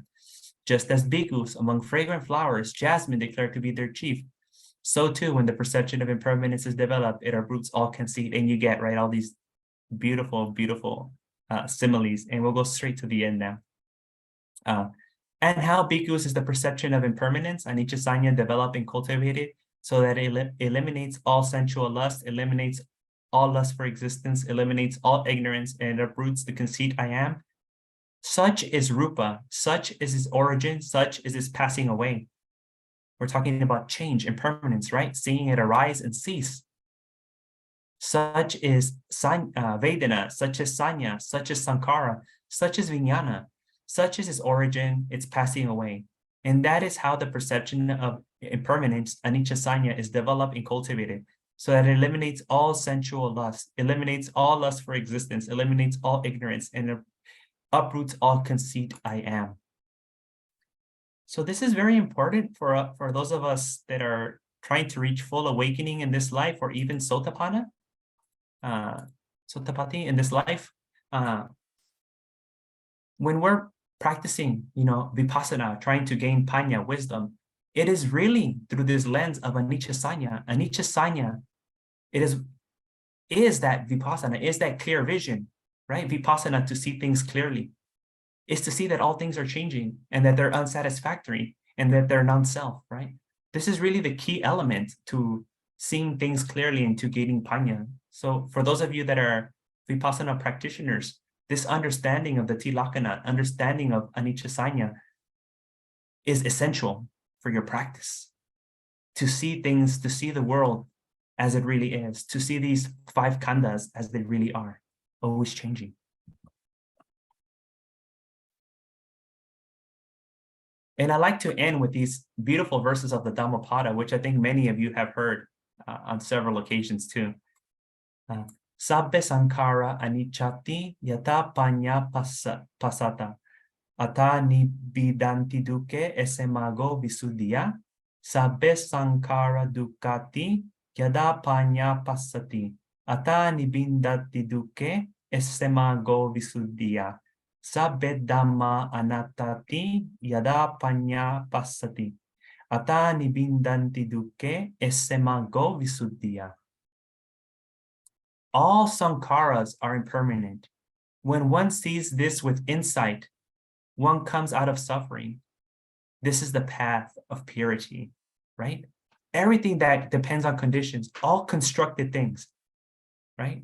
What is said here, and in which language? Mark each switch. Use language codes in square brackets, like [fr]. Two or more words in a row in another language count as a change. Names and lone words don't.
[en] Just as bhikkhus, among fragrant flowers, jasmine declared to be their chief. So too, when the perception of impermanence is developed, it uproots all conceit, and you get, right, all these beautiful, beautiful similes, and we'll go straight to the end now. And how bhikkhus is the perception of impermanence, [pi] anicca sanya, [en] developed and cultivated, so that it eliminates all sensual lust, eliminates all lust for existence, eliminates all ignorance, and uproots the conceit, I am. Such is rupa, such is its origin, such is its passing away. We're talking about change, impermanence, right? Seeing it arise and cease. Such is Vedana, such is Sanya, such is Sankara, such is Vijnana, such is its origin, its passing away. And that is how the perception of impermanence, [pi] anicca sanya, [en] is developed and cultivated, so that it eliminates all sensual lust, eliminates all lust for existence, eliminates all ignorance, and uproots all conceit, I am. So this is very important for those of us that are trying to reach full awakening in this life, or even [pi] Sotapanna, Sotapatti [en] in this life. When we're practicing, vipassana, trying to gain panya, wisdom, it is really through this lens of [pi] anicca sanya. Anicca sanya, [en] it is that vipassana, is that clear vision, right? Vipassana, to see things clearly, is to see that all things are changing and that they're unsatisfactory and that they're non-self, right? This is really the key element to seeing things clearly and to gaining panya. So for those of you that are vipassana practitioners, this understanding of the Ti-Lakkhaṇa, understanding of [pi] anicca sanya, [en] is essential for your practice. To see things, to see the world as it really is, to see these 5 khandhas as they really are, always changing. And I like to end with these beautiful verses of the Dhammapada, which I think many of you have heard on several occasions too. [pi] Sabbe sankara anichati yata panya pasata. Ata nibidanti duke esemago visuddhya. Sabbe sankara dukkati yada panya passati. Ata nibindati duke esemago visuddhya. Sabbe dhamma anattati yada panya passati. Ata nibindanti dukke esemago visuddhya. [en] All sankharas are impermanent. When one sees this with insight, one comes out of suffering. This is the path of purity, right? Everything that depends on conditions, all constructed things, right?